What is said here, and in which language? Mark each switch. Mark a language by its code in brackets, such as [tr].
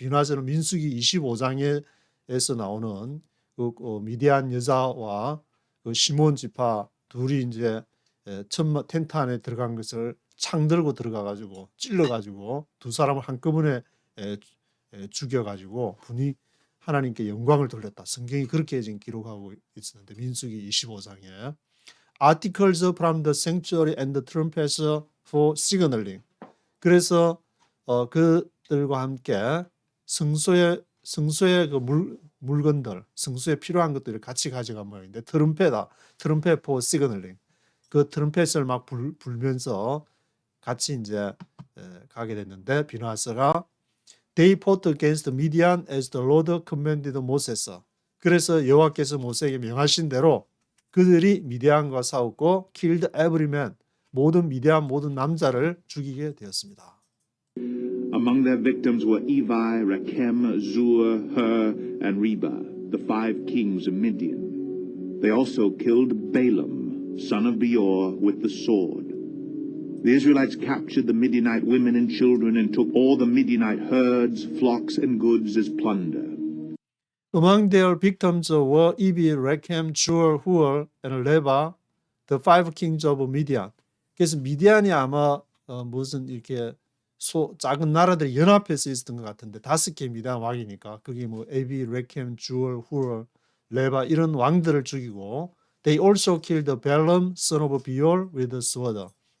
[ko] 비누아스는 민수기 25장에서 나오는 그 미디안 여자와 그 시몬 지파 둘이 이제 텐트 안에 들어간 것을 창 들고 들어가 가지고 찔러 가지고 두 사람을 한꺼번에 죽여 가지고 분이 하나님께 영광을 돌렸다. 성경이 그렇게 지금 기록하고 있었는데 민수기 25장에 [en] Articles from the sanctuary and the trumpets for signaling. [ko] 그래서 그들과 함께 성소의 그 물건들, 성소에 필요한 것들을 같이 가져간 모양인데 트럼펫 [en] for signaling. [ko] 그 트럼펫을 막 불면서 같이 이제 가게 됐는데 비누아스가 [en] They fought against Midian as the Lord commanded Moses. [ko] 그래서 여호와께서 모세에게 명하신 대로 그들이 미디안과 싸웠고 [en] killed every man. [ko] 모든 남자를 죽이게 되었습니다. [en] Among their victims were Evi, Rechem, Zur, Hur, and Reba, the 5 kings of Midian. They also killed Balaam, son of Beor, with the sword. The Israelites captured the Midianite women and children and took all the Midianite herds, flocks, and goods as plunder. Among their victims were Evi, Rechem, Zur, Hur, and Reba, the 5 kings of Midian. [ko] 그래서 미디안이 아마 무슨 이렇게 작은 나라들이 연합해서 있었던 것 같은데 5개 미디안 왕이니까 그게 뭐 에비, 레켐, 주얼, 후얼, 레바 이런 왕들을 죽이고 [en] They also killed Balaam, son of Beor, with the sword.